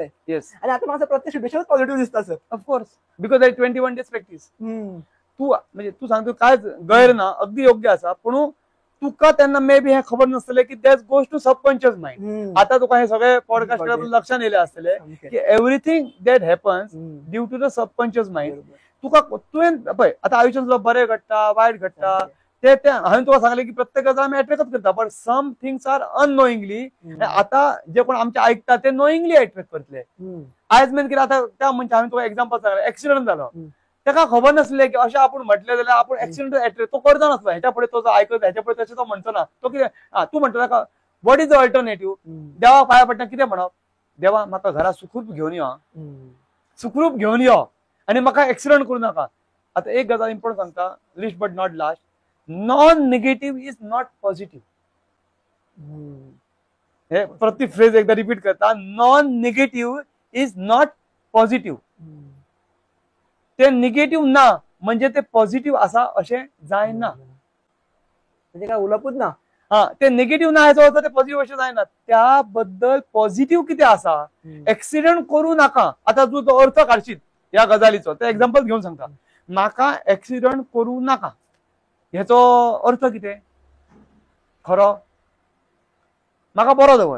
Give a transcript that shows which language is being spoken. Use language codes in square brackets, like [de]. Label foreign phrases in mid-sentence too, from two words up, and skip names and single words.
[kok] आनी आतां म्हाका प्रत्येक सिच्युएशन पॉझिटिव्ह दिसता सर. [en] of course, because 21 days practice. [kok] तू म्हणजे तू सांगतो कांयच गैर ना, अगदी योग्य आसा. पूण तुका तेन्ना मे बी हे खबर नसतलें की [en] that goes to subconscious mind. [kok] आता तुका हे सगळे पॉडकास्ट लक्षात येयले आसतले की [en] everything that happens due to the subconscious mind. [kok] तुका तुवें पळय आतां आयुष्यात तुका बरें घडटा, वायट घडटा, ते हांवें तुका सांगलें की प्रत्येक गजाल आमी अट्रॅक्टच करता, [en] but some things are unknowingly. [kok] आता जे कोण आमचे ऐकता ते [en] knowingly attract [kok] करतले. आयज मेन कितें आतां त्या मनशाक हांवें तुका एक्झाम्पल सांगलें, एक्सिडंट जालो, ताका खबर नासलें की अशें आपूण म्हटलें जाल्यार आपूण एक्सिडंट अट्रॅक्ट तो करता नासलो. हेच्या फुडें तो आयकत ह्याच्या फुडें तशें तो म्हणचो ना. तो कितें तूं म्हणटा ताका [en] what is the alternative? [kok] देवा पांया पडटा कितें म्हणप? देवा म्हाका घरा सुखरूप घेवन यो, सुखरूप घेवन यो आनी म्हाका एक्सिडंट करूं नाका. आता एक गजाल इम्पॉर्टंट सांगता, [en] least but not last, non negative is not positive. [kok] हे प्रति फ्रेज एकदा रिपीट करता, [en] non negative is not positive. [kok] ते निगेटिव्ह ना म्हणजे ते पॉझिटिव्ह असा अशें जायना, म्हणजे काय उलपूच ना. ते निगेटिव्ह ना याचा अर्थ ते पॉझिटिव्ह अशें जायना. त्याबद्दल पॉझिटिव्ह कितें आसा, एक्सिडंट करू नाका. आता तू तो अर्थ काडशीत ह्या गजालीचो, ते एक्झाम्पल घेवन सांगता, म्हाका एक्सिडंट करू नाका हेचो अर्थ कितें? खरो म्हाका बरो दवर,